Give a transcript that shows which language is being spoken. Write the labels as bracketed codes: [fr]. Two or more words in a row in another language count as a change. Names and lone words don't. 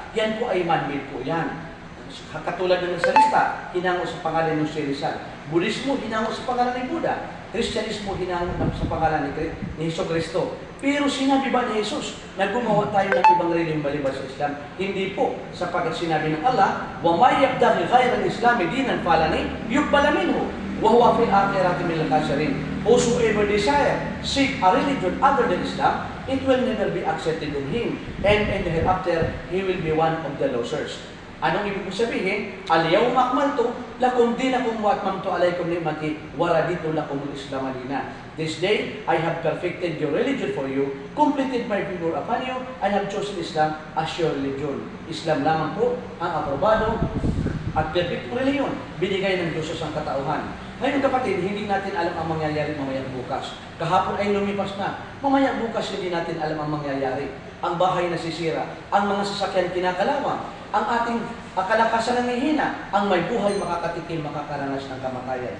[tl] Yan po ay man-made po yan. Katulad ng Salista, hinango sa pangalan ng Rizal. Budismo, hinango sa pangalan ni Buddha. Kristyanismo, hinango sa pangalan ni Jesucristo. Pero sinabi ba ni Jesus na gumawa tayo ng ibang relihiyong maliban sa Islam? Hindi po, sapagkat sinabi ng Allah, [ar] وَمَا يَبْدَغِ غَيْرَ الْإِسْلَامِ دِينًا فَلَنِ يُقْبَلَ مِنْهُ وَهُوَ فِي الْآخِرَةِ مِنَ الْخَاسِرِينَ. [en] Whosoever desire, seek a religion other than Islam, it will never be accepted in him, and in the hereafter, he will be one of the losers. [tl] Anong ibig ko sabihin? [ar] اليوم أكملت لكم دينكم وأتممت عليكم نعمتي ورضيت لكم الإسلام دينا. [en] This day I have perfected your religion for you, completed my favor upon you, and have chosen Islam as your religion. [tl] Islam lamang po ang aprobado at [en] perfect religion [tl] binigay ng Diyos sa sangkatauhan. Ngayon kapatid, hindi natin alam ang mangyayari mamaya bukas. Kahapon ay lumipas na. Mamaya bukas hindi natin alam ang mangyayari. Ang bahay nasisira, ang mga sasakyan kinakalawang, ang ating kalakasan ng hihina, ang may buhay makakatikim, makakaranas ng kamatayan.